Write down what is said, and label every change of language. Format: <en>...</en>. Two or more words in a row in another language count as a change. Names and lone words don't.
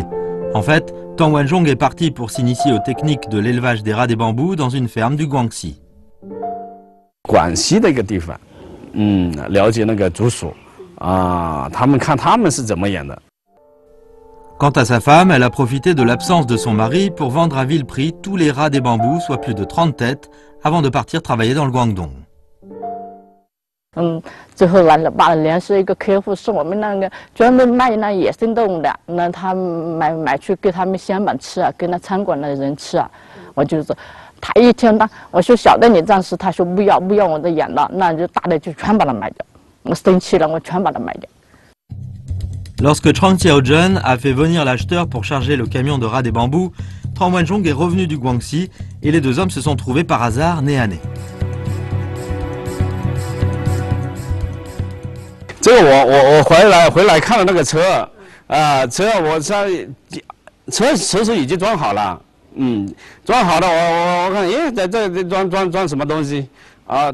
<fr>En fait, Tang Wanzhong est parti pour s'initier aux techniques de l'élevage des rats des bambous dans une ferme du Guangxi.</fr> <zh>广西的一个地方，了解那个竹鼠，他们看他们是怎么养的。</zh> <fr>Quant à sa femme, elle a profité de l'absence de son mari pour vendre à vil prix tous les rats des bambous, soit plus de 30 têtes, avant de partir travailler dans le Guangdong.</fr> <zh>最后把联系一个客户，是我们那个专门卖那野生动物的，那他买去给他们乡板吃啊，给那餐馆的人吃啊。我就是，他一听到我说小的你暂时，他说不要我的养了，那就大的就全把它卖掉。我生气了，我全把它卖掉。</zh> <fr>Lorsque Chang Xiaozhen a fait venir l'acheteur pour charger le camion de rats des bambous, Tang Wanzhong est revenu du Guangxi et les deux hommes se sont trouvés par hasard nez à nez.</fr> <zh>这个我回来看了那个车，车我车其实已经装好了，装好了我看，在这装什么东西啊？</zh>